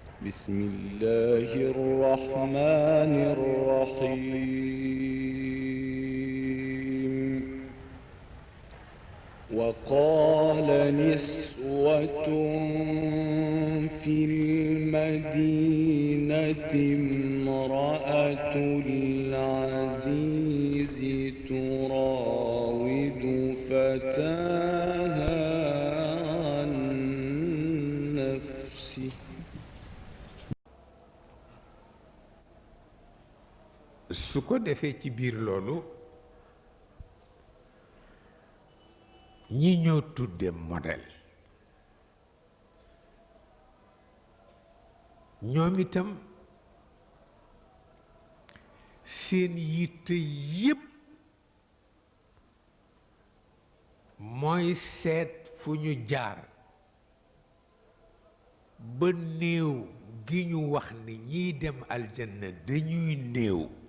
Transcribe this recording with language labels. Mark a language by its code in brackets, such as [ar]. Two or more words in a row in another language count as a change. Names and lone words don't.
[ar] بسم الله الرحمن الرحيم وقال نسوة في المدينة امرأة العزيز تراود فتاها عن نفسه [wo] su ko defee ci biir loolu ñi ñoo tudde modèle ñoom itam seen yitte yépp mooy seet fu ñu jaar ba néew gi ñu wax ni ñiy dem aljanna dañuy néew